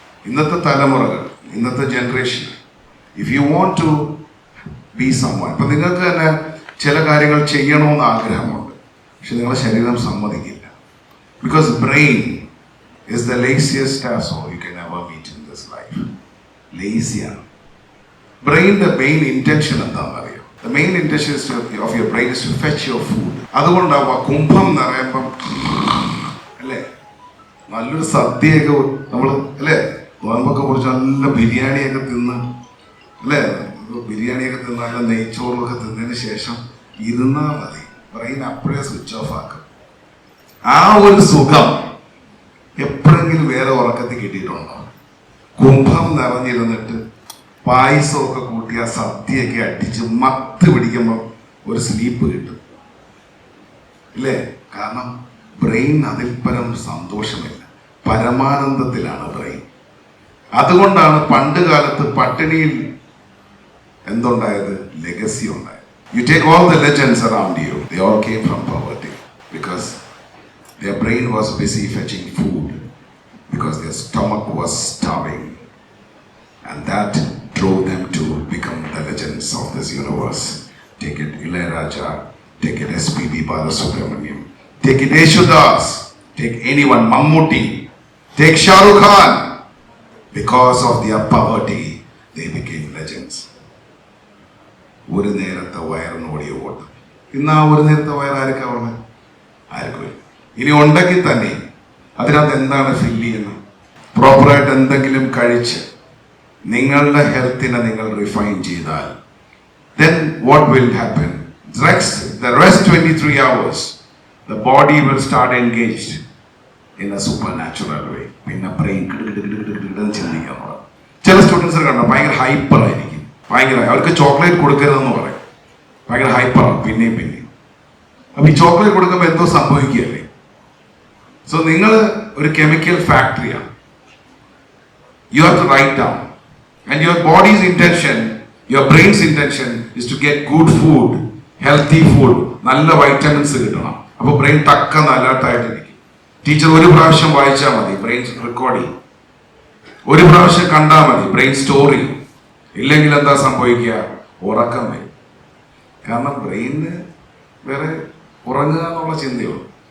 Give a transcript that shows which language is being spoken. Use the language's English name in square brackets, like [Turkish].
[Malayalam] ഇന്നത്തെ തലമുറകൾ, ഇന്നത്തെ generation, [English] if you want to be someone, [Malayalam] ഇപ്പം നിങ്ങൾക്ക് തന്നെ ചില കാര്യങ്ങൾ ചെയ്യണമെന്ന് ആഗ്രഹമുണ്ട്, പക്ഷെ നിങ്ങളുടെ ശരീരം സമ്മതിക്കില്ല. [English] Because brain is the laziest ass you can ever meet in this life. [Malayalam] ലേസിയാണ് ബ്രെയിനിന്റെ main intention. എന്താണെന്ന് അറിയോ? [English] The main intention of your brain is to fetch your food. [Malayalam] അതുകൊണ്ടാവും ആ കുംഭം നിറയുമ്പം അല്ലേ, നല്ലൊരു സദ്യയൊക്കെ നമ്മൾ അല്ലേ, നോമ്പൊക്കെ കുറിച്ച് നല്ല ബിരിയാണിയൊക്കെ തിന്ന് അല്ലേ, ബിരിയാണിയൊക്കെ തിന്ന് നല്ല നെയ്ച്ചോറൊക്കെ തിന്നതിന് ശേഷം ഇരുന്നാൽ മതി, ബ്രെയിൻ അപ്പോഴേ സ്വിച്ച് ഓഫ് ആക്കും. ആ ഒരു സുഖം എപ്പോഴെങ്കിലും വേറെ ഉറക്കത്തിൽ കിട്ടിയിട്ടുണ്ടോ? കുംഭം നിറഞ്ഞിരുന്നിട്ട് പായസമൊക്കെ കൂട്ടി ആ സദ്യയൊക്കെ അടിച്ച് മത്ത് പിടിക്കുമ്പോൾ ഒരു സ്ലീപ്പ് കിട്ടും ഇല്ലേ? കാരണം ബ്രെയിൻ അതിൽ പരം സന്തോഷമില്ല, പരമാനന്ദത്തിലാണ് ബ്രെയിൻ. അതുകൊണ്ടാണ് പണ്ട് കാലത്ത് പട്ടിണിയിൽ എന്തുണ്ടായത്? ലെഗസി ഉണ്ടായത്. [English] You take all the legends around you, they all came from poverty because their brain was busy fetching food because their stomach was starving, and that drove them to become the legends of this universe. Take it Ilayaraja, take it S.P.B. Balasubramaniam, take it Yeshudas, take anyone, Mammootty, take Shah Rukh Khan. Because of their poverty, they became legends. [Malayalam] ഒരു നേരത്തെ വയറിന് ഓടിയ ഓട്ടം. ഇന്ന് ആ ഒരു നേരത്തെ wire ആർക്കാവുന്നത്? ആർക്കും. ഇനി ഉണ്ടെങ്കിൽ തന്നെ അതിനകത്ത് എന്താണ് ഫില്ല് ചെയ്യുന്നത്? പ്രോപ്പറായിട്ട് എന്തെങ്കിലും കഴിച്ച് നിങ്ങളുടെ ഹെൽത്തിനെ നിങ്ങൾ റിഫൈൻ ചെയ്താൽ [English] then what will happen? The rest 23 hours the body will start engaged in a supernatural way. [Malayalam] പിന്നെ ബ്രെയിൻ ചിന്തിക്കാൻ തുടങ്ങും. ചില സ്റ്റുഡൻസിനെ കണ്ടോ ഭയങ്കര ഹൈപ്പർ ആയിരിക്കും, ഭയങ്കര അവർക്ക് ചോക്ലേറ്റ് കൊടുക്കരുതെന്ന് പറയും, ഭയങ്കര ഹൈപ്പറാണ് പിന്നെയും. അപ്പൊ ഈ ചോക്ലേറ്റ് കൊടുക്കുമ്പോൾ എന്തോ സംഭവിക്കുകയല്ലേ? സോ നിങ്ങൾ ഒരു chemical ഫാക്ടറിയാണ്. [English] You have to write down. And your body's intention, your brain's intention is to get good food, healthy food, [Malayalam] നല്ല വൈറ്റമിൻസ് കിട്ടണം. അപ്പോൾ ബ്രെയിൻ ടക്ക അലേർട്ടായിട്ടിരിക്കും. ടീച്ചർ ഒരു പ്രാവശ്യം വായിച്ചാൽ മതി, ബ്രെയിൻ റെക്കോർഡ് ചെയ്യും. ഒരു പ്രാവശ്യം കണ്ടാൽ മതി, ബ്രെയിൻ സ്റ്റോർ ചെയ്യും. ഇല്ലെങ്കിൽ എന്താ സംഭവിക്കുക? ഉറക്കം വരും. കാരണം ബ്രെയിനിന് വേറെ ഉറങ്ങുക എന്നുള്ള ചിന്തയുള്ളൂ.